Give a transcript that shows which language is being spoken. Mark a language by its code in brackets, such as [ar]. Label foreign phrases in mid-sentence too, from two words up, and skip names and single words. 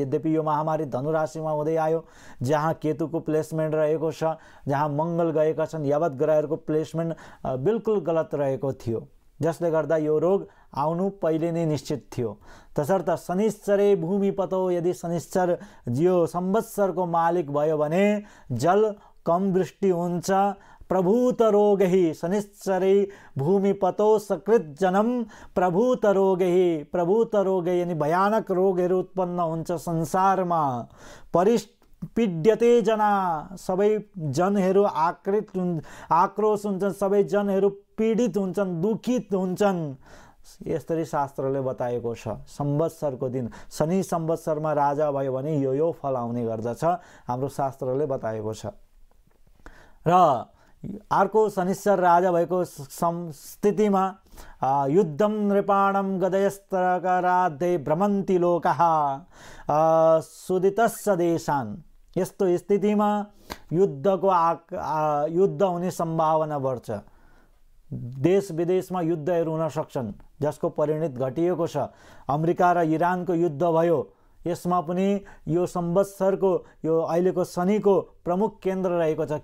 [ne] यद्यपि यो महामारी धनु राशिमा हुँदै आयो, जहाँ केतुको प्लेसमेन्ट रहेको छ, जहाँ मङ्गल गएका छन्, यावत ग्रहहरूको प्लेसमेन्ट बिल्कुल गलत रहेको थियो, जसले गर्दा यो रोग आउनु पहिले नै निश्चित थियो। तसर्थ [sa] शनिश्चरे भूमिपतो, [ne] यदि शनिश्चर यो संवत्सरको मालिक भयो भने जल कम वृष्टि हुन्छ। [sa] प्रभूत रोगहि शनिश्चरे भूमिपतो सकृत जनम प्रभूत रोगहि, [ne] प्रभूत रोग यानी भयानक रोगहरू उत्पन्न हुन्छ संसारमा। [sa] पीड्यते जना, [ne] सबै जनहरू आक्रोश हुन्छन्, सबै जनहरू पीडित हुन्छन्, दुखित हुन्छन्। यसरी शास्त्रले बताएको छ। संवत्सरको दिन शनि संवत्सरमा राजा भयो भने यो फल आउने गर्दछ, हाम्रो शास्त्रले बताएको छ। र अर्को शनिश्चर राजा भएको स्थितिमा [sa] युद्धम नृपाणम गदयस्तराधे भ्रमन्ति लोकः सुदितस्य देशान्। [ne] यस्तो स्थितिमा युद्ध हुने सम्भावना बढ्छ। देश विदेशमा युद्धहरू हुन सक्छन्, जसको परिणत घटिएको छ। अमेरिका र इरानको युद्ध भयो, यसमा पनि यो संवत्सरको यो अहिलेको शनिको प्रमुख केन्द्र रहेको छ।